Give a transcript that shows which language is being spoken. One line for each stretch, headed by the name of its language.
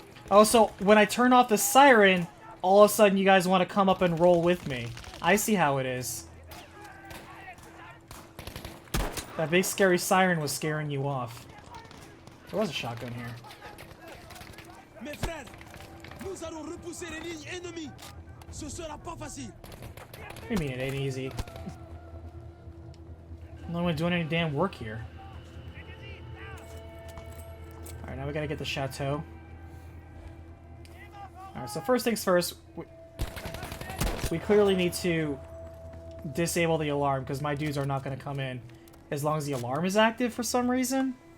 English: Also, when I turn off the siren, all of a sudden you guys want to come up and roll with me. I see how it is. That big scary siren was scaring you off. There was a shotgun here.
French: Mes frères, nous allons repousser les lignes ennemies. Ce sera pas facile.
English: What do you mean it ain't easy? No one doing any damn work here. Alright, now we gotta get the chateau. Alright, so first things first, we clearly need to disable the alarm because my dudes are not going to come in as long as the alarm is active for some reason.